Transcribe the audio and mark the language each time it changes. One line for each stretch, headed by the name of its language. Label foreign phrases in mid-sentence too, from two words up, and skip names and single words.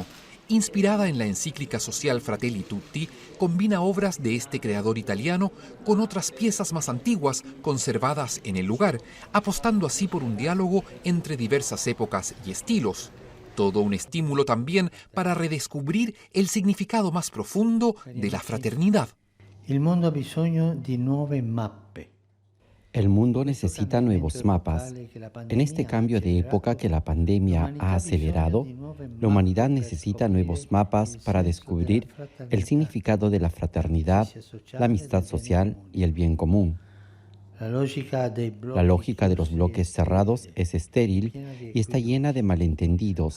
Spanish: Inspirada en la encíclica social Fratelli Tutti, combina obras de este creador italiano con otras piezas más antiguas conservadas en el lugar, apostando así por un diálogo entre diversas épocas y estilos. Todo un estímulo también para redescubrir el significado más profundo de la fraternidad. El mundo
Italian: ha bisogno di nuove mappe.
Spanish: El mundo necesita nuevos mapas. En este cambio de época que la pandemia ha acelerado, la humanidad necesita nuevos mapas para descubrir el significado de la fraternidad, la amistad social y el bien común. La lógica de los bloques cerrados es estéril y está llena de malentendidos.